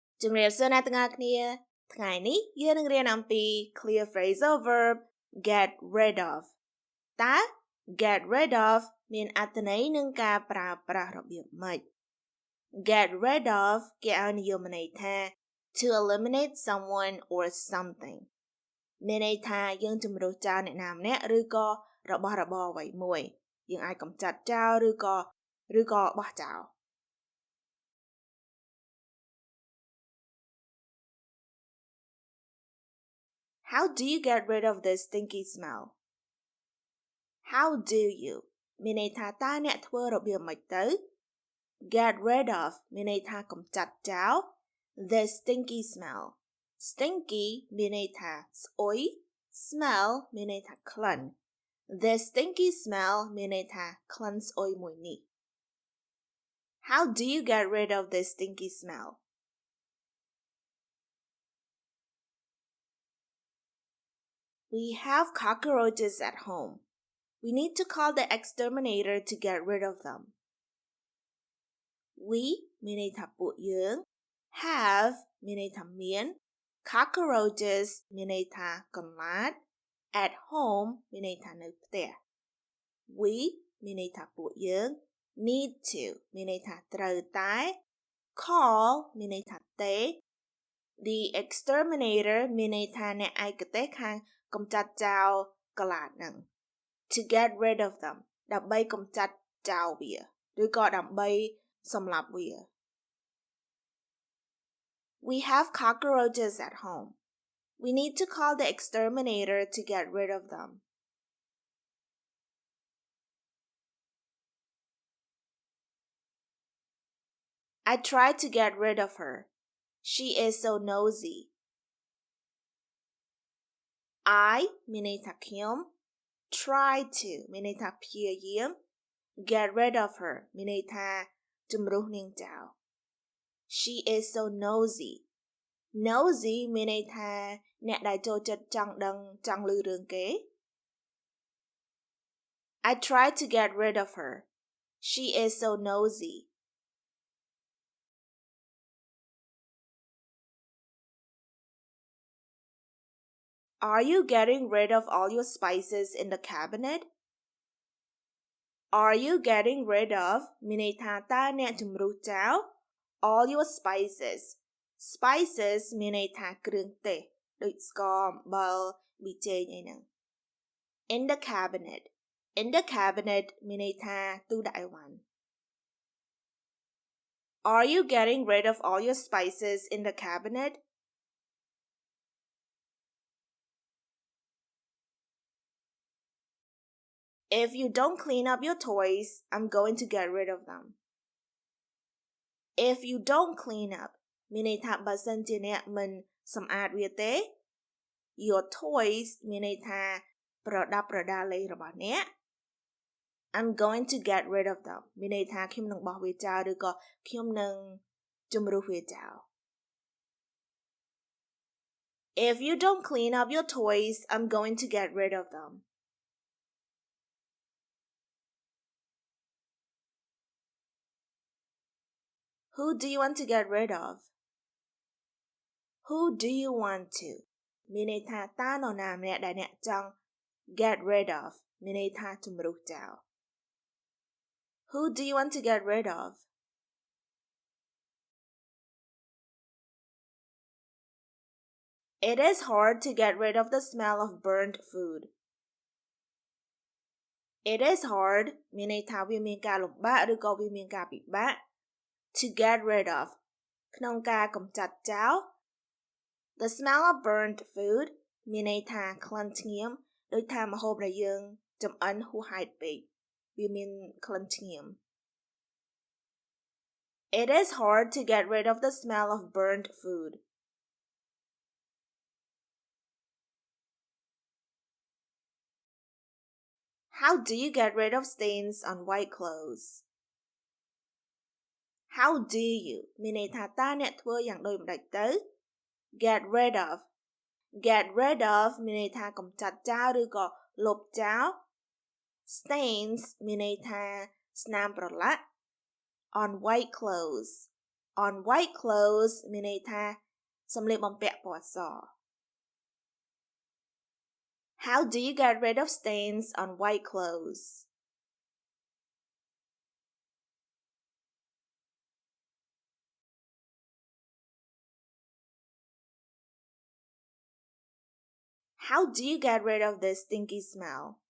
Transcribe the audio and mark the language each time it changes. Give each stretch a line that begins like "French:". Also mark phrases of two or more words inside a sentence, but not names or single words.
Khmer: ជំរាបសួរអ្នកទាំងអស់គ្នាថ្ងៃនេះយើងនឹងរៀនអំពី
English: clear phrasal verb get rid of
Khmer: តើ
English: get rid of
Khmer: មានអត្ថន័យនឹងការប្រើប្រាស់របៀបម៉េច
English: get rid of
Khmer: គេឲ្យនិយមន័យថា
English: to eliminate someone or something
Khmer: មានន័យថាយើងជំរុះចោលអ្នកណាម្នាក់ឬក៏របស់របរអ្វីមួយយើងអាចកម្ចាត់ចោលឬក៏បោះចោល
English: How do you get rid of this stinky smell? How do you
Khmer: មានន័យថាតើអ្នកធ្វើរបៀបម៉េចទៅ
English: Get rid of
Khmer: មានន័យថាកម្ចាត់ចោល
English: this stinky smell. Stinky
Khmer: មានន័យថាស្អុយ
English: smell
Khmer: មានន័យថាក្លិន
English: This stinky smell
Khmer: មានន័យថាក្លិនស្អុយមួយនេះ
English: How do you get rid of this stinky smell?We have cockroaches at home. We need to call the exterminator to get rid of them.
Khmer: We មានន័យថាពួកយើង have មានន័យថាមាន cockroaches មានន័យថាកន្លាត at home មានន័យថានៅផ្ទះ We មានន័យថាពួកយើង
English: need to
Khmer: មានន័យថាត្រូវតែ call មានន័យថាទេ
English: The exterminator
Khmer: មានន័យថាអ្នកឯកទេសខាងកម្ចាត់ចោលកន្លាតហ្នឹង
English: to get rid of them
Khmer: ដើម្បីកម្ចាត់ចោលវាឬក៏ដើម្បីសម្លាប់វា
English: We have cockroaches at home. We need to call the exterminator to get rid of them. I tried to get rid of her. She is so nosy. I
Khmer: មានន័យថាខ្ញុំ
English: try to
Khmer: មានន័យថាព្យាយាម
English: get rid of her
Khmer: មានន័យថាជំរុះនាងចោល
English: She is so nosy.
Khmer: Nosy មានន័យថាអ្នកដែលចូលចិត្តចង់ដឹងចង់ឮរឿងគេ
English: I tried to get rid of her. She is so nosy.Are you getting rid of all your spices in the cabinet? Are you getting rid of
Khmer: មានន័យថាតើអ្នកជំរុះចោល
English: all your spices.
Khmer: Spices មានន័យថាគ្រឿងទេសដូចស្ករអំបិលប៊ីចេងអីហ្នឹង
English: In the cabinet. In the cabinet
Khmer: មានន័យថាទូដាក់អីវ៉ាន់
English: Are you getting rid of all your spices in the cabinet?If you don't clean up your toys, I'm going to get rid of them. If you don't clean up
Khmer: មានន័យថាបើសិនជាអ្នកមិនសម្អាតវាទេ
English: Your toys
Khmer: មានន័យថាប្រដាប់ប្រដាលេងរបស់អ្នក
English: I'm going to get rid of them
Khmer: មានន័យថាខ្ញុំនឹងបោះវាចោលឬក៏ខ្ញុំនឹងជំរុះវាចោល
English: If you don't clean up your toys, I'm going to get rid of them.Who do you want to get rid of? Who do you want to?
Khmer: មានន័យថាតើនរណាម្នាក់ដែលអ្នកចង់
English: get rid of
Khmer: មានន័យថាជំរុះចោល
English: Who do you want to get rid of? It is hard to get rid of the smell of burnt food. It is hard
Khmer: មានន័យថាវាមានការលំបាកឬក៏វាមានការពិបាក
English: To get rid of
Khmer: ក្នុងការកម្ចាត់ចោល
English: The smell of burnt food
Khmer: មានន័យថាក្លិនឆ្ងៀមដូចថាម្ហូបដែលយើងចម្អិនហួសហេតុពេកវាមានក្លិនឆ្ងៀម
English: It is hard to get rid of the smell of burnt food. How do you get rid of stains on white clothes?How do you
Khmer: មានន័យថាតើអ្នកធ្វើយ៉ាងដូចម្ដេចទៅ
English: Get rid of
Khmer: មានន័យថាកម្ចាត់ចោលឬក៏លុបចោល
English: Stains
Khmer: មានន័យថាស្នាមប្រឡាក់
English: On white clothes on white clothes
Khmer: មានន័យថាសម្លៀកបំពាក់ពណ៌ស
English: How do you get rid of stains on white clothes? How do you get rid of this stinky smell?